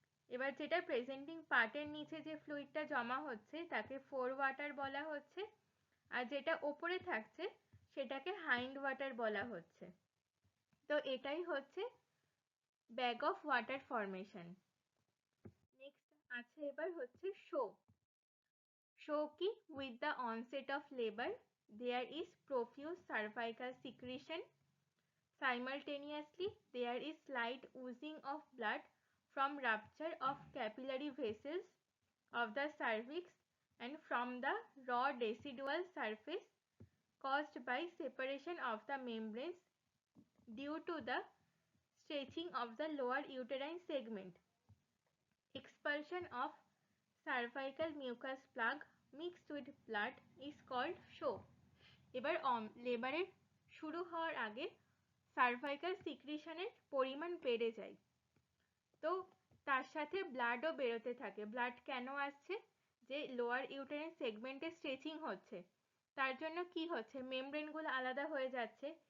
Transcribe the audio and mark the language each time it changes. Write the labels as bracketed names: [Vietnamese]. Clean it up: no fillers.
[Bangla] এবার যেটা প্রেজেন্টিং পার্টের নিচে যে ফ্লুইডটা জমা হচ্ছে তাকে ফোর ওয়াটার বলা হচ্ছে, আর যেটা ওপরে থাকছে সেটাকে হাইন্ড ওয়াটার বলা হচ্ছে। তো এটাই হচ্ছে bag of water formation. Next আছে এবার হচ্ছে শো। শো কি, [English] With the onset of labour there is profuse cervical secretion. Simultaneously there is slight oozing of blood from rupture of capillary vessels of the cervix and from the raw decidual surface caused by separation of the membranes due to the stretching of the lower uterine segment. Expulsion of cervical mucus plug mixed with blood is called show. [Bangla] এবার লেবারের শুরু হওয়ার আগে cervical সিক্রিশনের পরিমাণ বেড়ে যায়, তো তার সাথে ব্লাডও বেরোতে থাকে। ব্লাড কেন আসছে, যে লোয়ার ইউটেরাইন সেগমেন্টে স্ট্রেচিং হচ্ছে, তার জন্য কি হচ্ছে, মেমব্রেনগুলো আলাদা হয়ে যাচ্ছে।